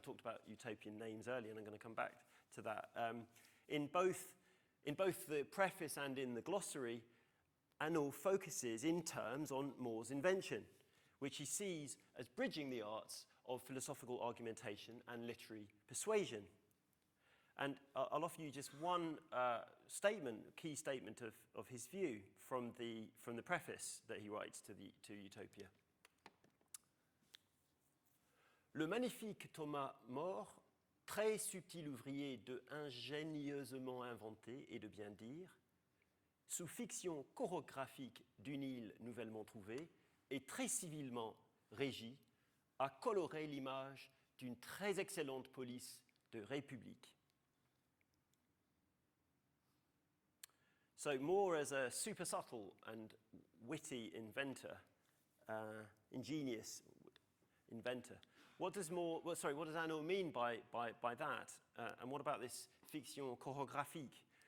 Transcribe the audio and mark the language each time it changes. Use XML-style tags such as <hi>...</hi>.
<en>I talked about utopian names earlier, and I'm going to come back to that. In both the preface and in the glossary, Hanot focuses in terms on More's invention, which he sees as bridging the arts of philosophical argumentation and literary persuasion. And I'll offer you just one key statement of his view from the preface that he writes to Utopia.</en> <fr>Le magnifique Thomas More, très subtil ouvrier de ingénieusement inventé et de bien dire, sous fiction chorographique d'une île nouvellement trouvée et très civilement régie, a coloré l'image d'une très excellente police de République.</fr> <en>So More, as a super subtle and witty inventor, ingenious inventor. What does Hanot mean by that? And what about this fiction chorographique?</en>